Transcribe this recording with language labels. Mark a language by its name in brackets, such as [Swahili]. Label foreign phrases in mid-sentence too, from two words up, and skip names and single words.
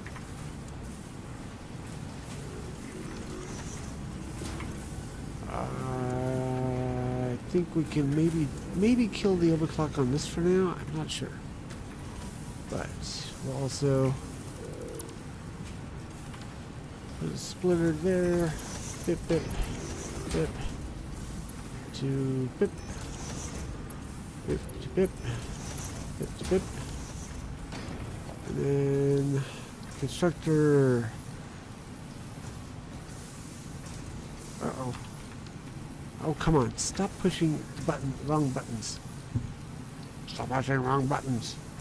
[English] I think we can maybe kill the overclock on this for now. I'm not sure, but we'll also put a splitter there. Bip bip bip to bip bip to bip bip to bip, and then constructor. Uh-oh. Oh, come on. Stop pushing the wrong buttons. Stop pushing wrong buttons.